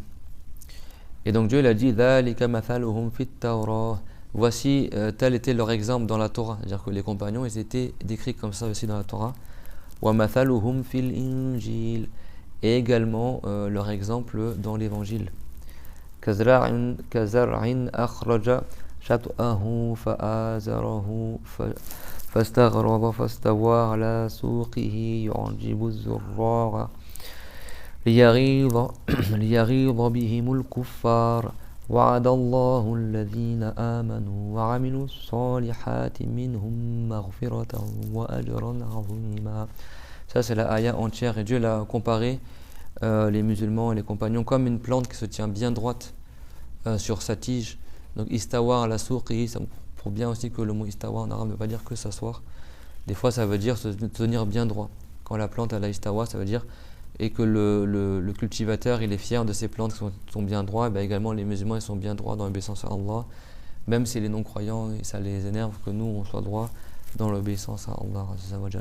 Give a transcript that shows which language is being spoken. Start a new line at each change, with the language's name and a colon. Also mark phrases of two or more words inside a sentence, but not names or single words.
French: Et donc Dieu il a dit
Arabic: ذلك مثلهم في التوراة.
French: Voici tel était leur exemple dans la Torah, c'est-à-dire que les compagnons ils étaient décrits comme ça aussi dans la Torah.
Arabic: ومثلهم في الإنجيل,
French: et également leur exemple dans l'évangile.
Arabic: كزرع أخرج شطأه فآزره فاستغرب فاستوى على سوقه يعجب الزراع ليغيظ بهم الكفار وعد الله الذين آمنوا وعملوا الصالحات منهم مغفرة وأجرا عظيما.
French: Ça c'est la ayah entière et Dieu l'a comparé les musulmans et les compagnons comme une plante qui se tient bien droite sur sa tige. Donc
Arabic: استوى على سوقه,
French: ça prouve bien aussi que le mot istawa en arabe ne veut pas dire que s'asseoir. Des fois ça veut dire se tenir bien droit. Quand la plante a la istawa, ça veut dire et que le cultivateur il est fier de ses plantes qui sont bien droits, et bien également les musulmans ils sont bien droits dans l'obéissance à Allah, même si les non-croyants ça les énerve que nous on soit droits dans l'obéissance à Allah
Arabic: عز وجل.